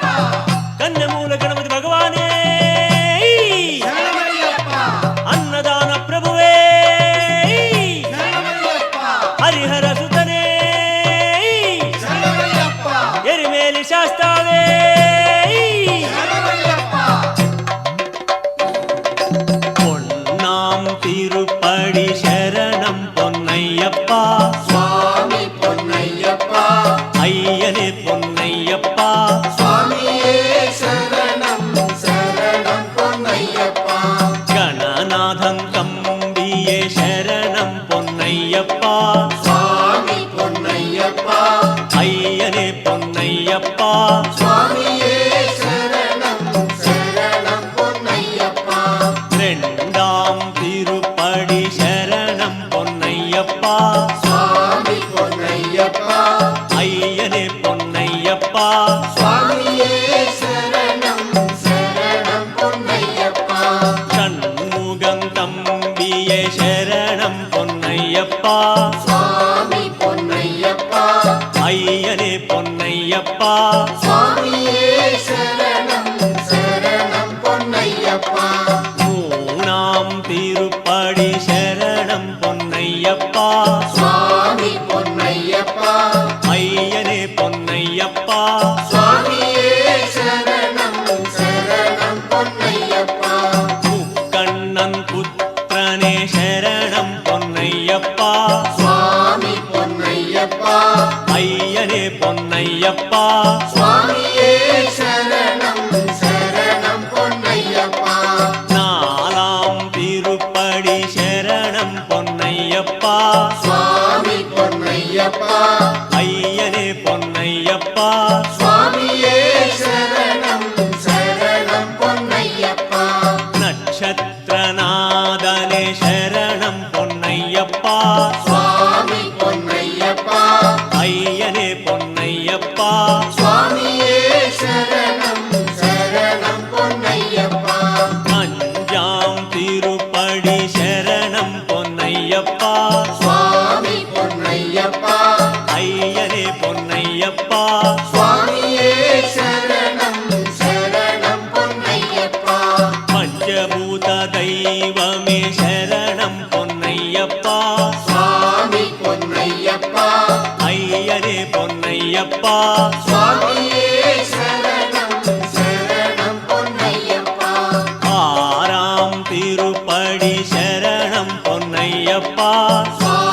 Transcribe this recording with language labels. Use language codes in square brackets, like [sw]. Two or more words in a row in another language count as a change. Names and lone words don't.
[te] కన్నెమూల గణపతి భగవానే శరణమయ్యప్ప అన్నదాన ప్రభువే శరణమయ్యప్ప హరిహర సుతనే శరణమయ్యప్ప ఎరిమేలి శాస్తావే శరణమయ్యప్ప [ta] பொன்னாம் திருப்படி சரணம் பொன்னையப்பா [te] స్వామి పొన్నయ్యప్ప [ta] ஐயனே பொன்னையப்பா [te] స్వామియే శరణం శరణం పొన్నయ్యప్ప [ta] கணநாதம் கம்பியே சரணம் பொன்னையப்பா [te] స్వామి పొన్నయ్యప్ప [ta] ஐயனே பொன்னையப்பா [te] స్వామియే శరణం శరణం పొన్నయ్యప్ప [ta] ரெண்டாம் திருப்படி சரணம் பொன்னையப்பா [te] స్వామి పొన్నయ్యప్ప [ta] ஐயனே பொன்னையப்பா [te] స్వామియే శరణం శరణం పొన్నయ్యప్ప [ta] சண்முகம் தம்பியே சரணம் பொன்னையப்பா [te] స్వామి పొన్నయ్యప్ప [ta] ஐயனே பொன்னையப்பா [te] స్వామియే శరణం శరణం పొన్నయ్యప్ప [ta] மூணாம் திருப்படி சரணம் பொன்னையப்பா [te] స్వామి పొన్నయ్యప్ప [ta] ஐயனே பொன்னையப்பா [te] స్వామియే శరణం శరణం పొన్నయ్యప్ప [ta] முக்கண்ணன் புத்திரனே சரணம் பொன்னையப்பா [te] స్వామి పొన్నయ్యప్ప [ta] ஐயனே பொன்னையப்பா [te] స్వామియే శరణం శరణం పొన్నయ్యప్ప [ta] நாலாம் திருப்படி சரணம் பொன்னையப்பா [te] స్వామి పొన్నయ్యప్ప [ta] ஐயனே பொன்னையப்பா [te] స్వామియే శరణం శరణం పొన్నయ్యప్ప [ta] நட்சத்திரநாதனே சரணம் பொன்னையப்பா [te] స్వామి పొన్నయ్యప్ప [ta] ஐயனே பொன்னையப்பா [te] స్వామియే శరణం శరణం పొన్నయ్యప్ప [ta] அஞ்சாம் திருப்படி சரணம் பொன்னையப்பா [te] స్వామి పొన్నయ్యప్ప [ta] ஐயனே பொன்னையப்பா [te] స్వామియే శరణం శరణం పొన్నయ్యప్ప [ta] பஞ்சபூத தெய்வமே சரணம் பொன்னையப்பா [te] స్వామి పొన్నయ్యప్ప [ta] ஐயனே பொன்னையப்பா [te] స్వామియే శరణం శరణం పొన్నయ్యప్ప [ta] ஆறாம் திருப்படி சரணம் பொன்னையப்பா